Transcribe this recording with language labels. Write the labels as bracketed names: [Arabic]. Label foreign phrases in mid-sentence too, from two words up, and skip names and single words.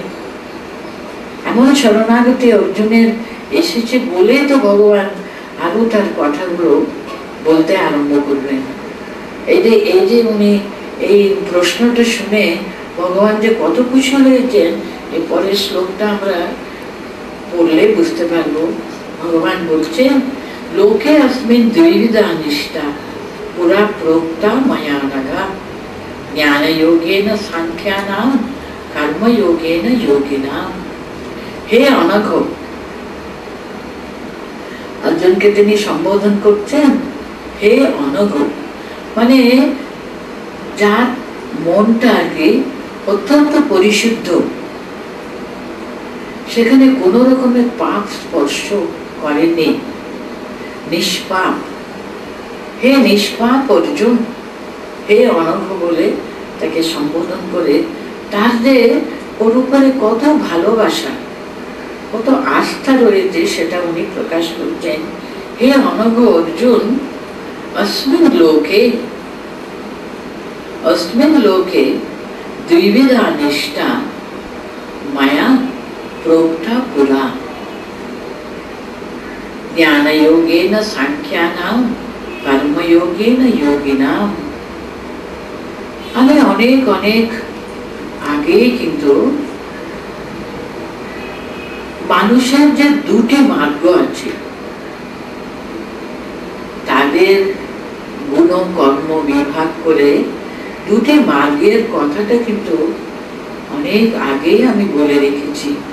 [Bangla] এমন শরণাগতি অর্জুনের এসেছে বলে তো ভগবান আরো তার কথাগুলো বলতে আরম্ভ করবেন। এই যে উনি এই প্রশ্নটা শুনে ভগবান যে কত খুশি হয়েছেন, এই পরের শ্লোকটা আমরা পড়লে বুঝতে পারবো। ভগবান বলছেন, [Sanskrit] লোকে अस्मिन् द्विविधा निष्ठा पुरा प्रोक्ता मया नघा ज्ञान योगेन सांख्यानां कर्म योगेन योगिनां। হে অনঘ, [Bangla] अर्जुनকে তিনি সম্বোধন করছেন [Sanskrit] হে অনঘ, [Bangla] মানে যার মনটা আর কি অত্যন্ত পরিশুদ্ধ, সেখানে কোন রকমের পাপ স্পর্শ করেনি, নিষ্পাপ। হে নিষ্পাপ অর্জুন, [Sanskrit] হে অনঘ [Bangla] বলে তাকে সম্বোধন করে তার যে ওর উপরে কত ভালোবাসা কত আস্থা রয়েছে সেটা উনি প্রকাশ করছেন। [Sanskrit] হে অনঘ অর্জুন, अस्मिन् लोके द्विविधा निष्ठा मया प्रोक्ता पुरा ज्ञान योगेन सांख्यानां कर्म योगेन योगिनां। [Bangla] আমি অনেক অনেক আগে কিন্তু মানুষের যে দুটি মার্গ আছে তাদের গুণ কর্ম বিভাগ করে দুটি মার্গের কথাটা কিন্তু অনেক আগেই আমি বলে রেখেছি।